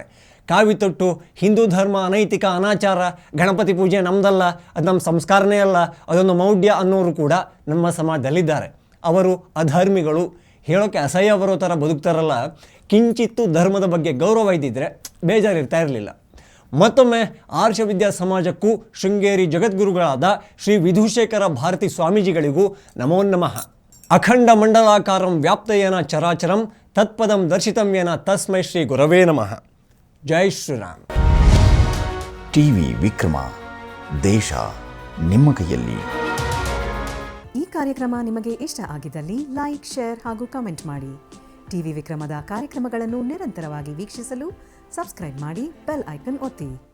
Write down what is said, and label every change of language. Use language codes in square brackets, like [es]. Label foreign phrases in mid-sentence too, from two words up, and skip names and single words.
[kn] ಕಾವಿ ತೊಟ್ಟು ಹಿಂದೂ ಧರ್ಮ ಅನೈತಿಕ ಅನಾಚಾರ, ಗಣಪತಿ ಪೂಜೆ ನಮ್ಮದಲ್ಲ, ಅದು ನಮ್ಮ ಸಂಸ್ಕಾರನೇ ಅಲ್ಲ, ಅದೊಂದು ಮೌಢ್ಯ ಅನ್ನೋರು ಕೂಡ ನಮ್ಮ ಸಮಾಜದಲ್ಲಿದ್ದಾರೆ. ಅವರು ಅಧರ್ಮಿಗಳು, ಹೇಳೋಕ್ಕೆ ಅಸಹ್ಯ ಬರೋ ಥರ ಬದುಕ್ತಾರಲ್ಲ. ಕಿಂಚಿತ್ತು ಧರ್ಮದ ಬಗ್ಗೆ ಗೌರವ ಇದ್ದಿದ್ರೆ ಬೇಜಾರಿರ್ತಾ ಇರಲಿಲ್ಲ. ಮತ್ತೊಮ್ಮೆ ಆರ್ಷ ವಿದ್ಯಾ ಸಮಾಜಕ್ಕೂ ಶೃಂಗೇರಿ ಜಗದ್ಗುರುಗಳಾದ ಶ್ರೀ ವಿಧುಶೇಖರ ಭಾರತಿ ಸ್ವಾಮೀಜಿಗಳಿಗೂ [sa] ನಮೋ ನಮಃ. ಅಖಂಡ ಮಂಡಲಾಕಾರಂ ವ್ಯಾಪ್ತಯೇನ ಚರಾಚರಂ ತತ್ಪದಂ ದರ್ಶಿತಂ ಯೇನ ತಸ್ಮೈ ಶ್ರೀ ಗುರವೇ ನಮಃ. [kn] ಜೈ ಶ್ರೀರಾಮ್. ಟಿವಿ ವಿಕ್ರಮ, ದೇಶ ನಿಮ್ಮ ಕೈಯಲ್ಲಿ. ಈ ಕಾರ್ಯಕ್ರಮ ನಿಮಗೆ ಇಷ್ಟ ಆಗಿದ್ದಲ್ಲಿ ಲೈಕ್, ಶೇರ್ ಹಾಗೂ ಕಮೆಂಟ್ ಮಾಡಿ. ಟಿವಿ ವಿಕ್ರಮದ ಕಾರ್ಯಕ್ರಮಗಳನ್ನು ನಿರಂತರವಾಗಿ ವೀಕ್ಷಿಸಲು ಸಬ್ಸ್ಕ್ರೈಬ್ ಮಾಡಿ, ಬೆಲ್ ಐಕನ್ ಒತ್ತಿ.